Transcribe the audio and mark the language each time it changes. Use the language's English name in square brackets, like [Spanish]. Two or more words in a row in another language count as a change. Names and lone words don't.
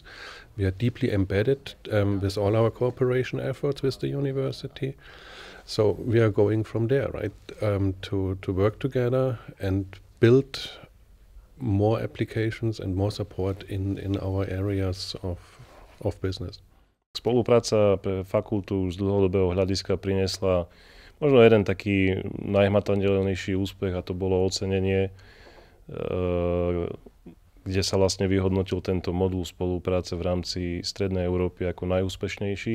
[English] We are deeply embedded with all our cooperation efforts with the university. So we are going from there, right? To work together and build more applications and more support in our areas of business. [Slovak] Spolupráca pre fakultu z dlhodobého hľadiska priniesla možno jeden taký najhmatateľnejší úspech, a to bolo ocenenie, kde sa vlastne vyhodnotil tento modul spolupráce v rámci Strednej Európy ako najúspešnejší.